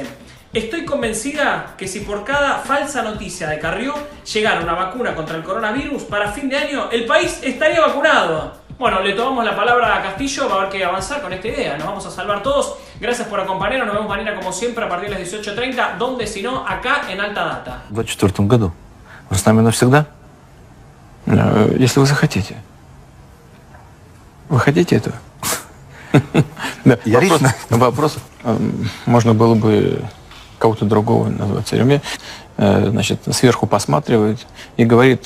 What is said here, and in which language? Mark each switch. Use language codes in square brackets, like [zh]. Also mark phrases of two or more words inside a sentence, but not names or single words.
[es] Estoy convencida que si por cada falsa noticia de Carrió llegara una vacuna contra el coronavirus, para fin de año el país estaría vacunado. Bueno, le tomamos la palabra a Castillo, va a haber que avanzar con esta idea. Nos vamos a salvar todos. Gracias por acompañarnos. Nos vemos mañana como siempre a partir de las 18:30. ¿Dónde si no? Acá en Alta Data. [ru] В 2024 году. Вы с нами навсегда? Если вы захотите. Вы хотите этого? Вопрос. Можно было бы кого-то другого назвать царем. Значит, сверху посматривает и говорит...